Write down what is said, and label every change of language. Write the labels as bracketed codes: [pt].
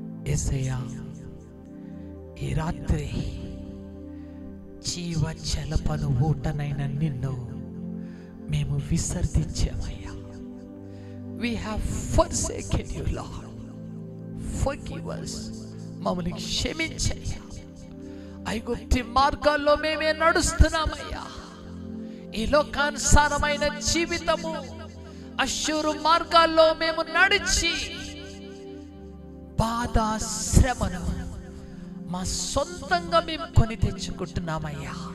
[te] యేసయ్యా, ఈ రాత్రి జీవజలపను ఊటనైన నిన్ను మేము విసర్జించామయ్యా. [en] We have forsaken you, Lord. Forgive us. [te] మమ్మల్ని క్షమించయ్యా. ఐగుప్తి మార్గాల్లో మేమే నడుస్తున్నామయ్యా. ఈ లోకానుసారమైన జీవితము, అష్షూరు మార్గాల్లో మేము నడిచి బాధ శ్రమను మా సొంతంగా మేము కొని తెచ్చుకుంటున్నామయ్యా.